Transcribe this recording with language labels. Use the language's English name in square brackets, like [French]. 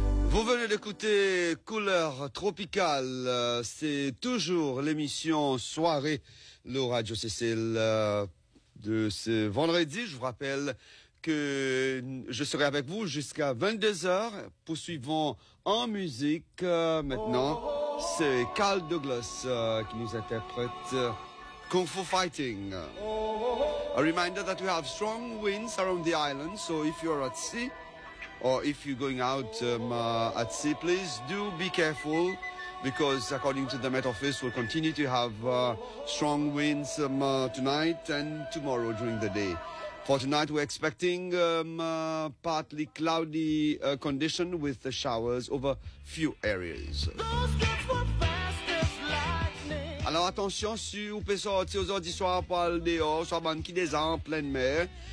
[French] Vous venez d'écouter Couleur Tropicale, c'est toujours l'émission soirée de Radio Cécile de ce vendredi. Je vous rappelle que je serai avec vous jusqu'à 22h, poursuivons en musique maintenant. C'est Carl Douglas qui nous interprète Kung Fu Fighting. [English] A reminder that we have strong winds around the island, so if you are at sea, or if you're going out at sea, please do be careful, because according to the Met Office, we'll continue to have strong winds tonight and tomorrow during the day. For tonight, we're expecting partly cloudy condition with the showers over few areas. [French] Alors attention, si vous pouvez sortir aux heures du soir pour aller dehors, soit banquer des arbres en pleine mer.